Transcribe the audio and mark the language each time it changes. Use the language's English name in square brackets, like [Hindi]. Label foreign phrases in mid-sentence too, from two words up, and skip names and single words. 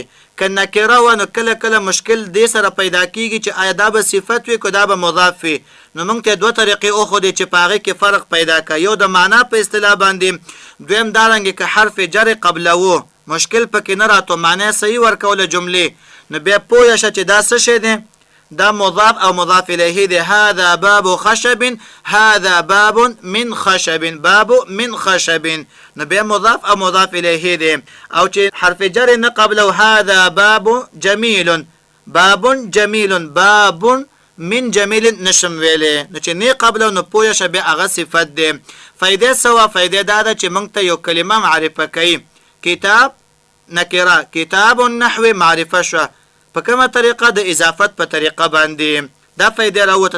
[Pashto] که نکره و نو کله کله مشکل دې سره پیدا کیږي چې آیا دا به صفت وي که دا به مضاف وي. نو موږ ته دوه طریقې او خو دې چې پاغه کې فرق پیدا کا یو د معنا په اصطلاح باندې دویم دارنګ که حرف جر قبلو مشکل پکې نه راتو معنی صحیح ورکول جمله نو بیا پوه شه چې دا څه شی دی دا مضاف او مضاف الیه دی. [Arabic] هذا باب خشب هذا باب من خشب باب من خشب [Pashto] نو بیا مضاف او مضاف الیه دی. او چې حرف جر نه قبله [Arabic] هذا باب جمیل باب جمیل باب من جمیل [Pashto] نشم ویلې نو چې نه قبله نو پوه شه بیا هغه صفت دی. فائدې سوا فائدې دا ده چې موږ ته یو کلمه معرفه کوي. کتاب نکره [Arabic] کتاب النحو [Pashto] معرفه شو په کومه طریقه د اضافت په طریقه باندې دا فائدې راوته.